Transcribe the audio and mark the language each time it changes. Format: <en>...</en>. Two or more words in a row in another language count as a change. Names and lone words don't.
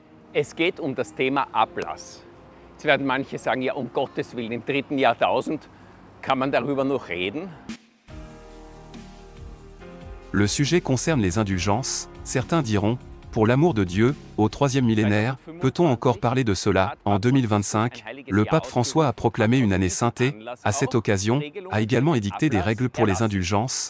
<de>Es geht um das Thema Ablass. Jetzt werden manche sagen, ja, um Gottes Willen, im 3. Jahrtausend kann man darüber noch reden.</de> <fr>Le sujet concerne les indulgences. Certains diront, pour l'amour de Dieu, au 3e millénaire, peut-on encore parler de cela? En 2025, le pape François a proclamé une année sainte et, à cette occasion, a également édicté des règles pour les indulgences.</fr>